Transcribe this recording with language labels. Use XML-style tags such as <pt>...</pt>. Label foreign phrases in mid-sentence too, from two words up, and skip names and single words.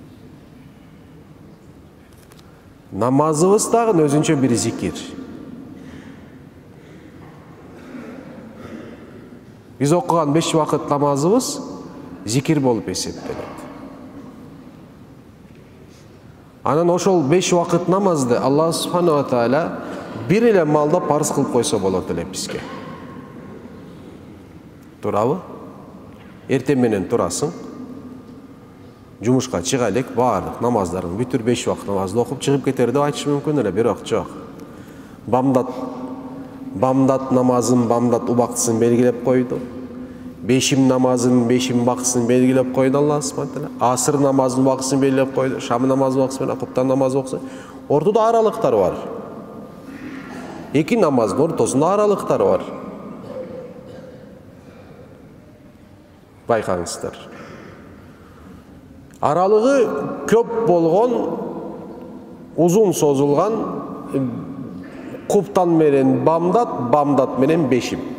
<ky>Намазыбыз дагы өзүнчө бир зикир. Биз окуган 5 вакыт намазыбыз зикир болуп эсептелет. Анан ошол 5 вакыт намазды</ky> <ar>الله سبحانه وتعالى</ar> <ky>бир эле маалда парыз кылып койсо болот эле бизге. Туурабы? Эртең менен турасың. Жумушка чыга элек, баардык намаздарын бүтүр 5 вакыт намазды окуп чыгып кетер деп айтыш мүмкүн эле, бирок жок. Бамдат намазын, бамдат убактысын белгилеп койду. Бешим намазын, бешим убактысын белгилеп койду</ky> <ar>الله سبحانه وتعالى.</ar> <ky>Асыр намазын убактысын белгилеп койду. Шам намазын убактысын менен куптан намазы убактысын. Ортодо аралыктар бар. Эки намаздын ортосунда аралыктар бар. Байкаңыздар. Аралыгы көп болгон, узун созулган куптан менен бамдат менен бешим.</ky>